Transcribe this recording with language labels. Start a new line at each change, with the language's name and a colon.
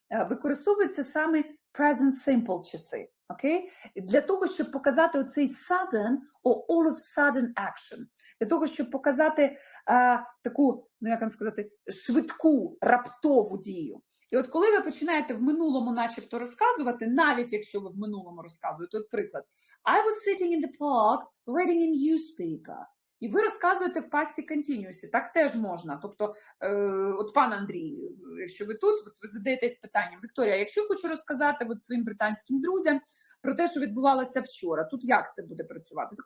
Ukrainian: Використовуються саме present simple часи, окей? Для того, щоб показати оцей
English: sudden or all of sudden action.
Ukrainian: Для того, щоб показати таку, як вам сказати, швидку, раптову дію. І от коли ви починаєте в минулому начебто розказувати, навіть якщо ви в минулому розказуєте, от приклад,
English: I was sitting in the park reading a newspaper.
Ukrainian: І ви розказуєте в past continuous, так теж можна. Тобто, от пан Андрій, якщо ви тут, ви задаєтесь питанням, Вікторія, якщо я хочу розказати своїм британським друзям про те, що відбувалося вчора, тут як це буде працювати?